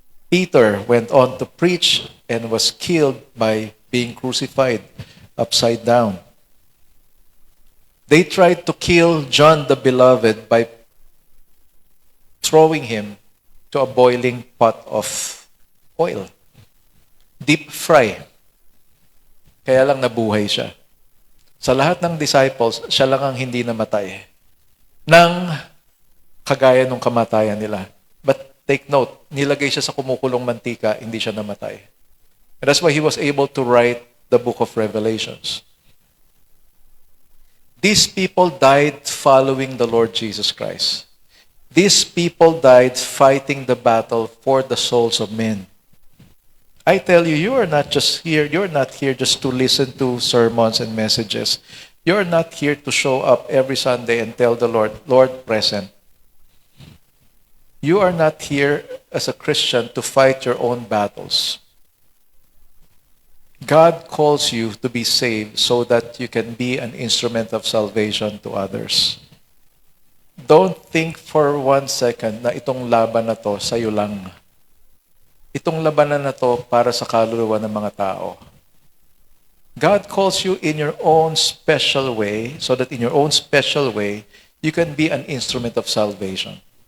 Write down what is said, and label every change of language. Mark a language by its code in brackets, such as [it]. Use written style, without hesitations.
[en] Peter went on to preach and was killed by being crucified upside down. They tried to kill John the Beloved by throwing him to a boiling pot of oil. Deep fry. [tl] Kaya lang nabuhay siya. Sa lahat ng disciples, siya lang ang hindi namatay. Nang kagaya ng kamatayan nila. [en] But take note, [tl] nilagay siya sa kumukulong mantika, hindi siya namatay. [en] And that's why he was able to write the book of Revelations. These people died following the Lord Jesus Christ. These people died fighting the battle for the souls of men. I tell you, you are not just here, you're not here just to listen to sermons and messages. You're not here to show up every Sunday and tell the Lord, Lord, present. You are not here as a Christian to fight your own battles. God calls you to be saved so that you can be an instrument of salvation to others. Don't think for 1 second [tl] na itong laban na to sa'yo lang. Itong labanan na to para sa kaluluwa ng mga tao. [en] God calls you in your own special way so that in your own special way, you can be an instrument of salvation.